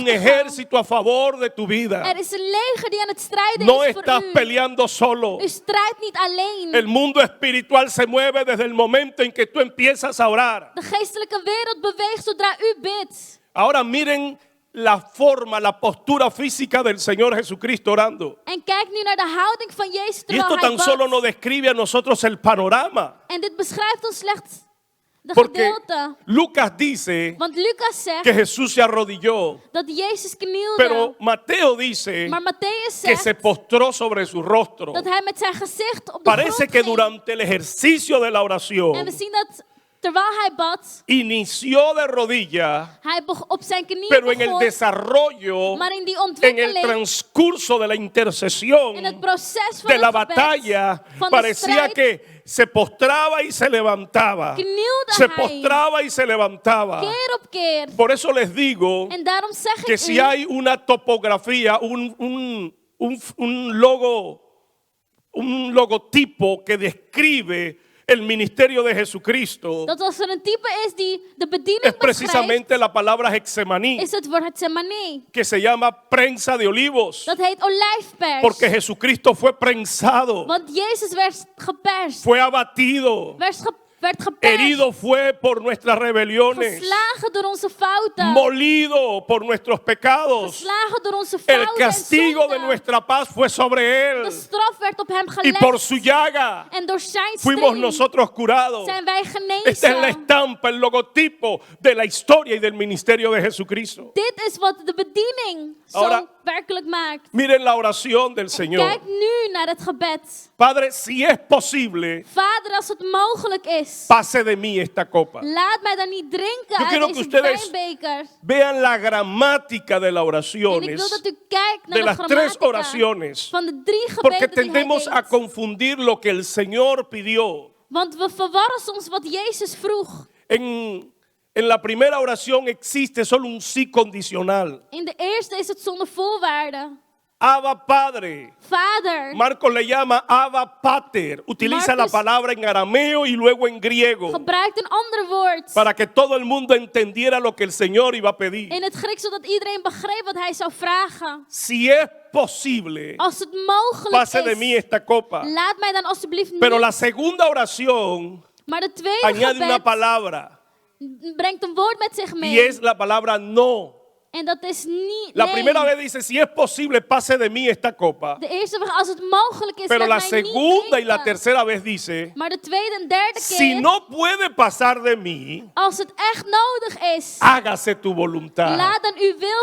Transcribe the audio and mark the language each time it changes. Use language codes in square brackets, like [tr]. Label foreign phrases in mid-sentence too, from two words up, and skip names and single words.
[nl] bekrachtigen. [es] ejército a favor de tu vida. [nl] Er is een leger die aan het strijden [es] No [nl] is voor [es] estás [nl] u. [es] peleando solo. [nl] U strijdt niet alleen. [es] El mundo espiritual se mueve desde el momento en que tú empiezas a orar. [nl] De geestelijke wereld beweegt zodra u bidt. [es] Ahora miren la forma, la postura física del Señor Jesucristo orando. [nl] En kijk nu naar de houding van Jezus [es] Y [nl] terwijl [es] esto [nl] hij [es] tan [nl] bad. [es] solo nos describe a nosotros el panorama. [nl] En dit beschrijft ons slechts de [es] Porque [nl] gedeelte. [es] Lucas dice [nl] Want Lucas zegt [es] que Jesús se arrodilló, [nl] dat Jezus knielde. [es] pero Mateo dice [nl] Maar Matthäus [es] que se [nl] zegt [es] postró sobre su rostro. [nl] dat hij met zijn gezicht op de [es] Parece [nl] grond [es] que [nl] ging. [es] durante el ejercicio de la [nl] En we [es] oración [nl] zien dat terwijl hij bad, [es] inició de rodilla, [nl] hij op zijn knieën [es] pero en el [nl] begon. [es] desarrollo, [nl] Maar in die [es] en el [nl] ontwikkeling, [es] transcurso de la intercesión, [nl] in het proces van [es] de la [nl] het gebed, [es] batalla, [nl] van de [es] parecía [nl] strijd, [es] que se postraba y se levantaba. [nl] knielde [es] Se [nl] hij [es] postraba y se levantaba. [nl] keer op keer. [es] Por eso les digo [nl] En daarom zeg [es] que [nl] ik [es] si [nl] u, [es] hay una topografía, un logotipo que describe el ministerio de Jesucristo, [nl] dat als er een type is die de bediening [es] es [nl] beschrijft, [es] precisamente la palabra Hexemaní, [nl] is het woord Getsemane. [es] que se llama prensa de olivos, [nl] Dat heet olijfpers. [es] porque Jesucristo fue prensado, [nl] Want Jezus werd geperst, [es] fue abatido, [nl] werd geperst, [es] herido fue por nuestras rebeliones, [nl] geslagen door onze fouten, [es] molido por nuestros pecados. [nl] geslagen door onze [es] El [nl] fouten [es] castigo [nl] en de zonde. [es] nuestra paz fue sobre [nl] De [es] él, [nl] straf werd op hem [es] y [nl] gelegd. [es] por su llaga [nl] En door zijn [es] fuimos [nl] striemen [es] nosotros curados. [nl] zijn wij [es] Esta es la [nl] genezen. [es] estampa, el logotipo de la historia y del ministerio de Jesucristo. [nl] Dit is wat de bediening [es] Ahora- [nl] zo werkelijk maakt. [es] Miren la oración del Señor. [nl] Kijk nu naar het gebed. [es] Padre, si es posible, [nl] Vader, als het mogelijk is, [es] pase de mí esta copa. [nl] laat mij dan niet drinken [es] Yo quiero [nl] uit [es] que [nl] deze [es] ustedes [nl] wijnbeker. [es] Vean la gramática de las [nl] En ik wil [es] oraciones, [nl] dat u kijkt naar [es] de [nl] de [es] las tres [nl] grammatica [es] oraciones, [nl] van de 3 [es] porque [nl] gebeden die hij [es] tendemos a [nl] deed. [es] confundir lo que el Señor pidió. [nl] Want we verwarren soms wat Jezus vroeg. [es] En la primera oración existe solo un sí condicional. [nl] In de eerste is het zonder voorwaarden. [es] Abba Padre. [nl] Vader, [es] Marcos le llama Abba Pater. Utiliza la [nl] Marcos [es] palabra en arameo y luego en griego [nl] gebruikt een ander woord [es] para que todo el mundo entendiera lo que el Señor iba a pedir. [nl] in het Grieks, zodat iedereen begreep wat hij zou vragen. [es] Si es posible, [nl] Als het mogelijk [es] pase de mí [nl] is, [es] esta copa. [nl] laat mij dan alsjeblieft [es] Pero [nl] niet. [es] la segunda oración [nl] Maar de tweede [es] añade una [nl] gebed [es] palabra [nl] brengt een woord met zich [es] y [nl] mee. [es] es la palabra no. [nl] En dat is niet [es] La [nl] nee. [es] primera vez dice, si es posible, pase de mí esta copa. [nl] De eerste vraag, als het mogelijk is, [es] Pero [nl] laat [es] la [nl] mij niet [es] segunda y la [nl] drinken. [es] tercera vez dice, [nl] Maar de tweede en derde [es] si [nl] keer, [es] no puede pasar de mí, [nl] als het echt nodig is, [es] hágase tu voluntad. [nl] laat dan uw wil